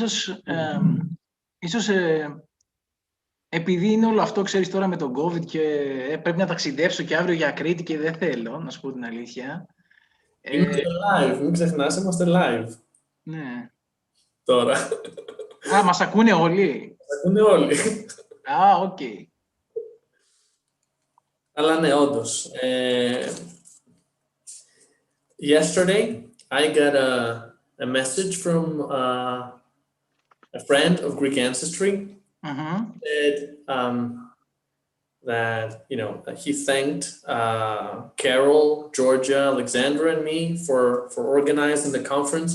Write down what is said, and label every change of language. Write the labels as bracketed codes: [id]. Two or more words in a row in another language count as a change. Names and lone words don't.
[el] Ίσως επειδή είναι όλο αυτό, ξέρεις, τώρα με τον COVID και πρέπει να ταξιδέψω και αύριο για Κρήτη και δεν θέλω, να σου πω την αλήθεια. Είμαστε live, μην ξεχνάς, είμαστε live. Ναι. Τώρα. Μας ακούνε όλοι. Μας ακούνε όλοι. Οκ. Αλλά ναι, όντως. [en] Yesterday, I got a message from a friend of Greek Ancestry. Said that, you know, he thanked Carol, Georgia, Alexandra, and me for organizing the conference.